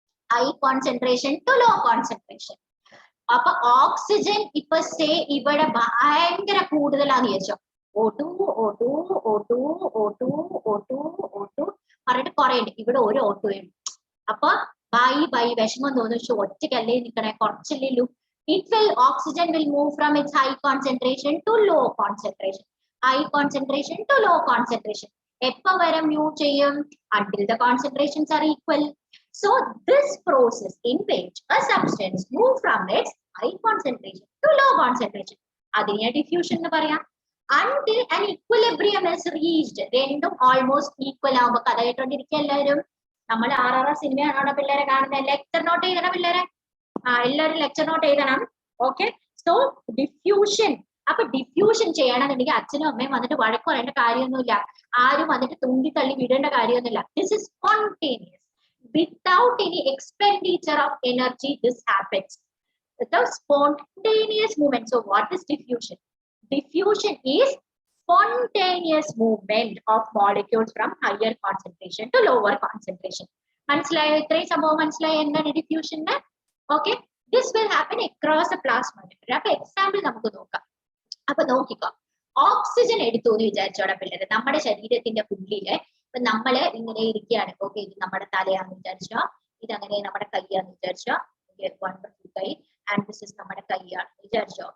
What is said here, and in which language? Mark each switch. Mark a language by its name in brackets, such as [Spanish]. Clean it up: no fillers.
[Malayalam] High concentration to low concentration. അപ്പൊ oxygen ഇപ്പൊ say ഇവിടെ ഭയങ്കര കൂടുതലാന്ന് വിചാരിച്ചോ, O2 O2 O2 O2 O2 O2 പറഞ്ഞിട്ട് കുറെ ഉണ്ട്. ഇവിടെ ഒരു O2 ഉണ്ട്. അപ്പൊ ബൈ വിഷമം തോന്നുന്നു, പക്ഷെ ഒറ്റക്കല്ലേ നിൽക്കണേ, കുറച്ചല്ലേ ഉള്ളൂ. [English] It will oxygen will move from its high concentration to low concentration. High concentration to low concentration. [Malayalam] എപ്പോ വരെ move ചെയ്യും? [English] Until the concentrations are equal. So this process in which a substance move from its high concentration to low concentration, [Malayalam] അതിനെ diffusion എന്ന് പറയാം. [English] Until an equilibrium is reached. [Malayalam] രണ്ടും almost equal ആവുമ്പോ കഥ കേട്ടോണ്ടിരിക്കുക എല്ലാവരും. നമ്മൾ RRR സിനിമയാണോ പിള്ളേരെ കാണുന്നത്? ലെക്ചർ നോട്ട് ചെയ്യണം പിള്ളേരെ, എല്ലാവരും ലെക്ചർ നോട്ട് എഴുതണം. Okay, so diffusion. അപ്പൊ ഡിഫ്യൂഷൻ ചെയ്യണമെന്നുണ്ടെങ്കിൽ അച്ഛനും അമ്മയും വന്നിട്ട് വഴക്ക് പറയേണ്ട കാര്യമൊന്നുമില്ല, ആരും വന്നിട്ട് തുണ്ടി തള്ളി വിടേണ്ട കാര്യമൊന്നുമില്ല. [English] This is spontaneous without any expenditure of energy. This happens the spontaneous movement. So what is diffusion? Diffusion is spontaneous movement of molecules from higher concentration to lower concentration. [Malayalam] മനസ്സിലായോ? ഇത്രയും സംഭവം മനസ്സിലായോ എന്താണ് diffusion? Okay, [English] this will happen across the plasma membrane. [Malayalam] അപ്പൊ example നമുക്ക് നോക്കാം. അപ്പൊ നോക്കിക്കോ, ഓക്സിജൻ എടുത്തു എന്ന് വിചാരിച്ചോടെ പിള്ളേര്, നമ്മുടെ ശരീരത്തിന്റെ ഉള്ളില് ഇപ്പൊ നമ്മള് ഇങ്ങനെ ഇരിക്കുകയാണ്. ഓക്കെ, ഇത് നമ്മുടെ തലയാന്ന് വിചാരിച്ചോ, ഇതങ്ങനെ നമ്മുടെ കൈയാന്ന് വിചാരിച്ചോ, വണ്ടർഫുൾ കൈ, [English] and this is [Malayalam] നമ്മുടെ കൈയാണ് വിചാരിച്ചോ.